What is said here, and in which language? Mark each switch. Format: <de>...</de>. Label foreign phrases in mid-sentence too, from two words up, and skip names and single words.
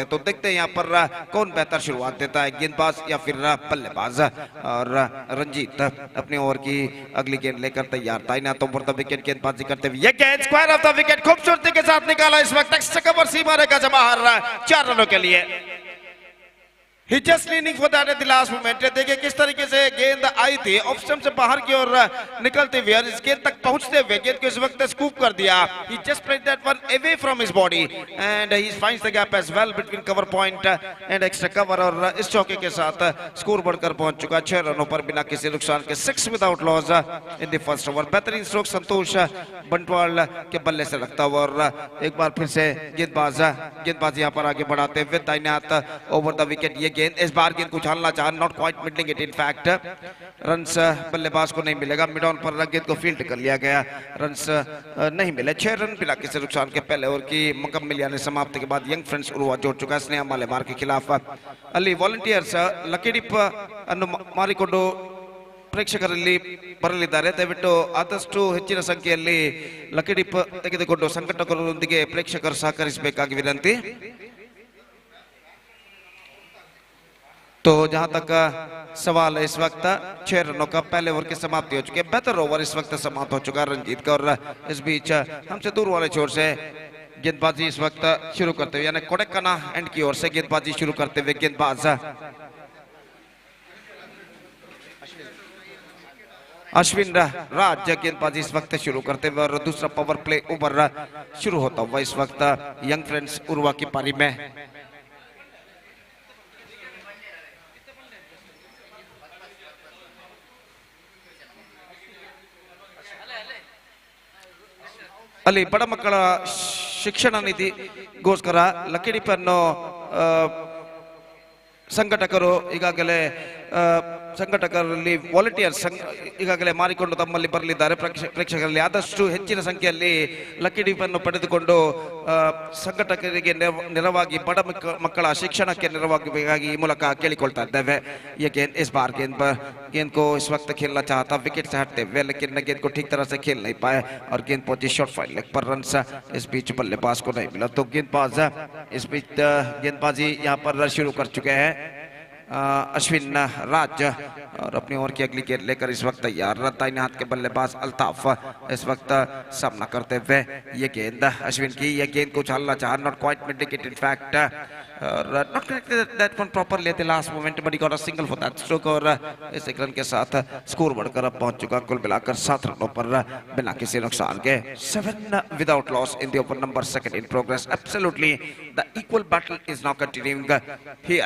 <hi>तो देखते हैं यहाँ पर कौन बेहतर शुरुआत देता है, गेंदबाज या फिर बल्लेबाज। और रंजीत अपनी ओवर की अगली गेंद लेकर तैयार था, इन्हें तो द विकेट गेंदबाजी करते हुए ये गेंद</hi> <en>square off the wicket</en> <hi>खूबसूरती के साथ निकाला, इस वक्त एक्स्ट्रा कवर सीमा रेखा से बाहर 4 रनों के लिए।</hi> <en>He just leaning for that at the last moment.</en> <hi>देखिए किस तरीके से गेंद आई थी ऑफ स्टंप से बाहर की ओर निकलते हुए और इस गेंद तक पहुंचते हुए गेंद को इस वक्त स्कूप कर दिया।</hi> <en>He just played that one away from his body and he finds the gap as well between cover point and extra cover।</en> <hi>और इस चौके के साथ स्कोर बढ़कर पहुंच चुका 6 रनों पर बिना किसी नुकसान के,</hi> <en>6 without loss in the first over.</en> <hi>बेहतरीन स्ट्रोक संतोष बंटवाल के बल्ले से रखता हुआ और एक बार फिर से गेंदबाज यहाँ पर आगे बढ़ाते हुए दाहिने हाथ</hi> <en>over the wicket,</en> <hi>ये गेंद इस बार गेंद को उछालना चाहा,</hi> <en>not quite middling it, in fact</en> <hi>रन्स बल्लेबाज को नहीं मिलेगा,</hi> <en>mid on</en> <hi>पर गेंद को फील्ड कर लिया गया, रन्स नहीं मिले। 6 रन बिना किसी नुकसान के पहले ओवर की मुकम्मल यानी समाप्ति के बाद यंग फ्रेंड्स उरुवा जोड़ चुका है स्नेहा मल्लेमार के खिलाफ।</hi> <kn>ಅಲ್ಲಿ ವಾಲಂಟಿಯರ್ಸ್ ಲಕ್ಕಿಡಿಪ್ ಅನ್ನು ಮಾರಿಕೊಂಡು ಪ್ರೇಕ್ಷಕರಲ್ಲಿ ಬರಲಿದ್ದಾರೆ, ದಯವಿಟ್ಟು ಆದಷ್ಟು ಹೆಚ್ಚಿನ ಸಂಖ್ಯೆಯಲ್ಲಿ ಲಕ್ಕಿಡಿಪ್ ತೆಗೆದುಕೊಂಡು ಸಂಘಟಕರೊಂದಿಗೆ ಪ್ರೇಕ್ಷಕರು ಸಹಕರಿಸಬೇಕಾಗಿ ವಿನಂತಿ।</kn> <hi>तो जहां तक सवाल है इस वक्त 6 रनों का पहले ओवर की समाप्ति हो चुकी है, बेहतर ओवर इस वक्त समाप्त हो चुका है रंजीत का। और इस बीच हमसे दूर वाले छोर से गेंदबाजी इस वक्त शुरू करते हुए यानी कोडेकना एंड की ओर से गेंदबाजी शुरू करते हुए गेंदबाज अश्विन राज गेंदबाजी इस वक्त शुरू करते हुए और दूसरा</hi> <en>power play over</en> <hi>शुरू होता हुआ इस वक्त यंग फ्रेंड्स उरुवा की पारी में।</hi> <kn>ಅಲ್ಲಿ ಬಡ ಮಕ್ಕಳ ಶಿಕ್ಷಣ ನಿಧಿಗೋಸ್ಕರ ಲಕ್ಕಿಡಿಪ್ ಅನ್ನು ಸಂಘಟಕರು ಈಗಾಗಲೇ ಸಂಘಟಕರಲ್ಲಿ ವಾಲಂಟಿಯರ್ಸ್ ಈಗಾಗಲೇ ಮಾರಿಕೊಂಡು ತಮ್ಮಲ್ಲಿ ಬರಲಿದ್ದಾರೆ, ಪ್ರೇಕ್ಷಕರಲ್ಲಿ ಆದಷ್ಟು ಹೆಚ್ಚಿನ ಸಂಖ್ಯೆಯಲ್ಲಿ ಲಕ್ಕಿಡಿಪ್ ಅನ್ನು ಪಡೆದುಕೊಂಡು ಸಂಘಟಕರಿಗೆ ನೆರವಾಗಿ ಬಡ ಮಕ್ಕಳ ಶಿಕ್ಷಣಕ್ಕೆ ನೆರವಾಗಬೇಕಾಗಿ ಈ ಮೂಲಕ ಕೇಳಿಕೊಳ್ತಾ ಇದ್ದೇವೆ।</kn> <hi>ये गेंद इस बार गेंद को इस वक्त खेलना चाहता विकेट से हटते हुए, लेकिन गेंद को ठीक तरह से खेल नहीं पाए और गेंद पहुंची</hi> <en>short file leg</en> <hi>पर, रन इस बीच बल्लेबाज को नहीं मिला। तो गेंदबाज इस बीच गेंदबाजी यहाँ पर शुरू कर चुके हैं अश्विन राज और अपनी ओर की अगली गेंद लेकर इस वक्त तैयार दाहिने हाथ के बल्लेबाज अल्ताफ इस वक्त सामना करते हुए ये गेंद अश्विन की, ये गेंद को उछालना चाहा,</hi> <en>not quite middling it, in fact not connected that one properly at the last moment, but he got a single for that stroke।</en> <hi>और इस एक रन के साथ स्कोर बढ़कर अब पहुंच चुका कुल मिलाकर 7 रनों पर बिना किसी नुकसान के,</hi> <en>7 without loss in the over number 2 in progress। Absolutely the equal battle is now continuing here।</en>